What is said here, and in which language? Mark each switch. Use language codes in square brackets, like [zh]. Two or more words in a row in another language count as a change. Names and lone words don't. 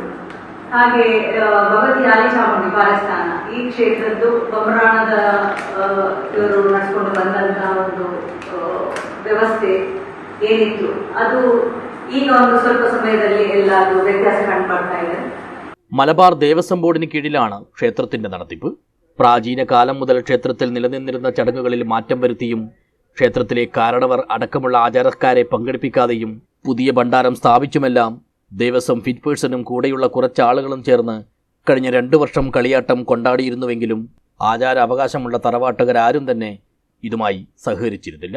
[kn] ಹಾಗೆ ಭಗವತಿ ಆಲಿಚಾಮುಂಡಿ ಪಾರಸ್ಥಾನ ಈ ಕ್ಷೇತ್ರದ್ದು ಬಮರಾಣದ ಇವರು ನಡೆಸಿಕೊಂಡು ಬಂದಂತಹ ಒಂದು ವ್ಯವಸ್ಥೆ ಏನಿತ್ತು ಅದು ಈಗ ಒಂದು ಸ್ವಲ್ಪ ಸಮಯದಲ್ಲಿ ಎಲ್ಲಾದ್ರೂ ವ್ಯತ್ಯಾಸ ಕಂಡುಬರ್ತಾ ಇದೆ. [ml] മലബാർ ദേവസ്വം ബോർഡിന് കീഴിലാണ് ക്ഷേത്രത്തിന്റെ നടത്തിപ്പ്. പ്രാചീന കാലം മുതൽ ക്ഷേത്രത്തിൽ നിലനിന്നിരുന്ന ചടങ്ങുകളിൽ മാറ്റം വരുത്തിയും ക്ഷേത്രത്തിലെ കാരണവർ അടക്കമുള്ള ആചാരക്കാരെ പങ്കെടുപ്പിക്കാതെയും പുതിയ ഭണ്ഡാരം സ്ഥാപിച്ചുമെല്ലാം ദേവസ്വം ഫിറ്റ് പേഴ്സണും കൂടെയുള്ള കുറച്ചാളുകളും ചേർന്ന് കഴിഞ്ഞ 2 വർഷം കളിയാട്ടം കൊണ്ടാടിയിരുന്നുവെങ്കിലും ആചാര അവകാശമുള്ള തറവാട്ടുകാരും തന്നെ ഇതുമായി സഹകരിച്ചിരുന്നില്ല.